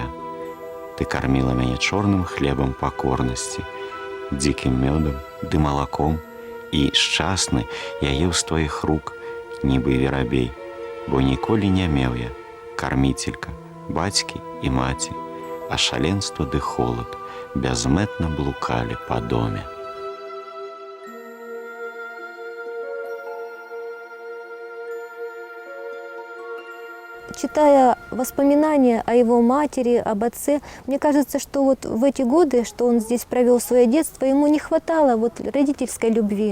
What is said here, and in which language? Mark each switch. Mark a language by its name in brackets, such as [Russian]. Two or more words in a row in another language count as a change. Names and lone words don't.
[Belarusian] Ты карміла мяне чорным хлебам пакорнасці, дзікім мёдам ды малаком, і шчасны я еў з тваіх рук, нібы верабей, бо ніколі не меў я карміцелька, бацькі і маці, а шаленства ды холад бязмэтна блукалі па доме. [Russian] Читая воспоминания о его матери, об отце, мне кажется, что вот в эти годы, что он здесь провел свое детство, ему не хватало вот родительской любви.